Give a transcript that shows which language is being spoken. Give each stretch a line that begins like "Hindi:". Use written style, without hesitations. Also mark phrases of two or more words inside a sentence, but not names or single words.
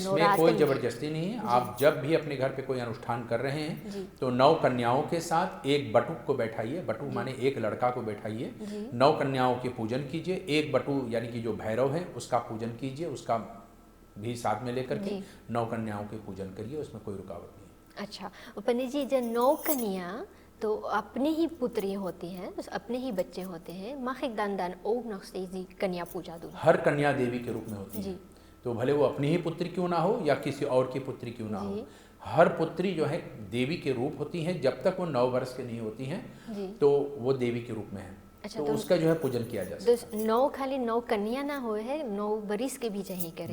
Hindi: इसमें कोई जबरदस्ती नहीं है। आप जब भी अपने घर पे कोई अनुष्ठान कर रहे हैं तो 9 कन्याओं के साथ एक बटुक को बैठाइए, बटुक माने एक लड़का को बैठाइए, 9 कन्याओं के पूजन कीजिए, एक बटु यानी कि जो भैरव है उसका पूजन कीजिए, उसका भी साथ में लेकर के 9 कन्याओं के पूजन करिए, उसमें कोई रुकावट नहीं। अच्छा पंडित जी, जब 9 कन्या तो अपने ही पुत्री होती हैं, तो अपने ही बच्चे होते हैं,
Dutch: mag ik dan ook nog steeds die
Hindi: कन्या पूजा
Dutch: दूं?
Hindi: हर कन्या देवी के रूप में होती है, तो भले वो अपनी ही पुत्री क्यों ना हो या किसी और की पुत्री क्यों ना हो, हर पुत्री जो है देवी के रूप होती है। जब तक वो 9 वर्ष की नहीं होती हैं तो वो देवी के रूप में है। अच्छा, तो उसका जो है पूजन किया जा सकता है। 9 खाली 9 कन्या ना हो है, 9 बरिस के भी चाहिए करें?